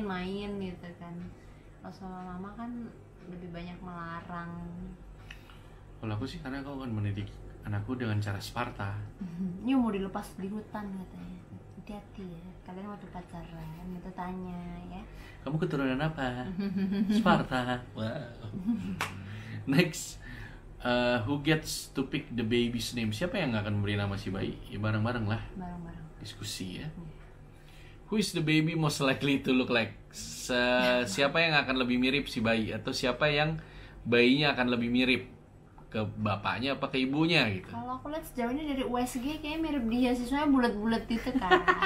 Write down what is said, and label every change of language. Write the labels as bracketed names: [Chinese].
[Indonesian] main gitu kan. Kalau sama mama kan lebih banyak melarang. Kalau aku sih karena aku akan mendidik anakku dengan cara Sparta. Ini mau dilepas di hutan katanya. Hati-hati ya, kalian waktu pacaran itu tanya ya. Kamu keturunan apa? Sparta. Wow. [English] Next, who gets to pick the baby's name? [Indonesian] Siapa yang akan memberi nama si bayi? Ya bareng-bareng lah. Bareng-bareng. Diskusi ya. [English] Who is the baby most likely to look like? [Indonesian] Siapa yang akan lebih mirip si bayi, atau siapa yang bayinya akan lebih mirip ke bapaknya apa ke ibunya gitu? Kalau aku lihat sejauh ini dari USG kayaknya mirip dia sih, soalnya bulat-bulat itu kan.